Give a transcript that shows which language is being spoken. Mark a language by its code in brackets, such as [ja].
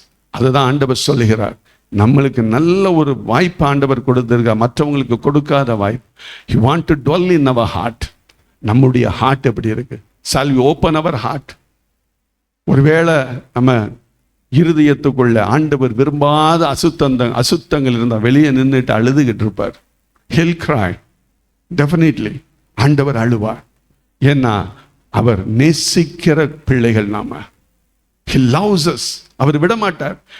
[ta] அதுதான் ஆண்டவர் சொல்லுகிறார். நம்மளுக்கு நல்ல ஒரு வாய்ப்பு ஆண்டவர் கொடுத்திருக்க, மற்றவங்களுக்கு கொடுக்காத வாய்ப்பு. [en] he want to dwell in our heart. [ta] நம்முடைய ஹார்ட் எப்படி இருக்கு? [en] shall we open our heart? [ta] ஒருவேளை நம்ம இருதயத்துக்குள்ள ஆண்டவர் விரும்பாத அசுத்தங்கள் இருந்தால் வெளியே நின்றுட்டு அழுதுகிட்டு இருப்பார். [en] he'll cry definitely. [ta] ஆண்டவர் அழுவார். ஏன்னா அவர் நேசிக்கிற பிள்ளைகள் நாம. [en] he loves us. [ta] அவர் விட மாட்டார்.